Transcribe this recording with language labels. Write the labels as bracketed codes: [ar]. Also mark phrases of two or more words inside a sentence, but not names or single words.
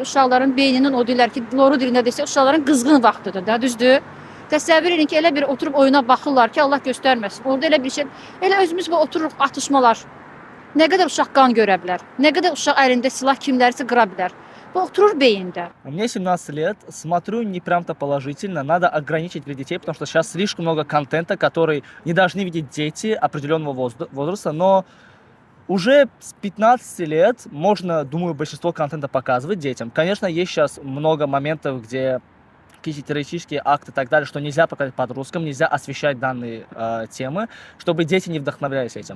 [az] Uşaqların beyninin o deyirlər ki, loru dilində desə, uşaqların qızğın vaxtıdır da, düzdür? Təsəvvür edin ki, elə bir oturub oyuna baxırlar ki, Allah göstərməsin. Orada elə bir şey, elə özümüz otururuq atışmalar. Nə qədər uşaq qan görə bilər, nə qədər uşaq əlində silah kimlərisə qıra bilər. Bu oturur beyində. [ru] У меня 17 лет, смотрю не прям-то положительно, надо ограничить для детей, потому что сейчас слишком много контента, который не должны видеть дети определенного возраста, но уже с 15 лет можно, думаю, большинство контента показывать детям. Конечно, есть сейчас много моментов, где какие-то террористические акты и так далее, что нельзя показать подросткам, нельзя освещать данные темы, чтобы дети не вдохновлялись этим.